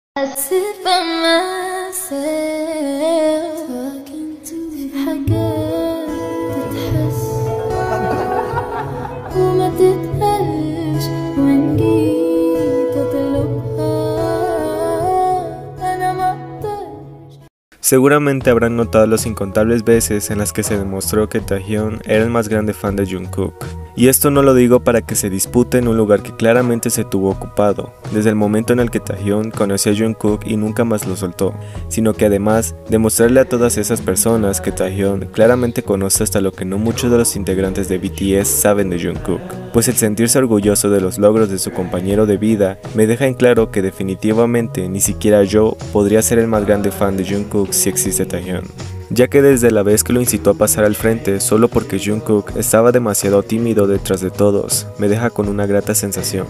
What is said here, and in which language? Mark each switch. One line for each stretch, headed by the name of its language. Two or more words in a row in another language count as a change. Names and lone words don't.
English: I sit by myself talking to
Arabic: حاجات تتحس وما تتقالش وإن جيت أطلبها أنا ما أقدرش.
Spanish: Seguramente habrán notado las incontables veces en las que se demostró que Taehyun era el más grande fan de Jungkook. Y esto no lo digo para que se dispute en un lugar que claramente se tuvo ocupado, desde el momento en el que Taehyun conoció a Jungkook y nunca más lo soltó, sino que además demostrarle a todas esas personas que Taehyun claramente conoce hasta lo que no muchos de los integrantes de BTS saben de Jungkook, pues el sentirse orgulloso de los logros de su compañero de vida me deja en claro que definitivamente ni siquiera yo podría ser el más grande fan de Jungkook si existe Taehyun, ya que desde la vez que lo incitó a pasar al frente solo porque Jungkook estaba demasiado tímido detrás de todos, me deja con una grata sensación.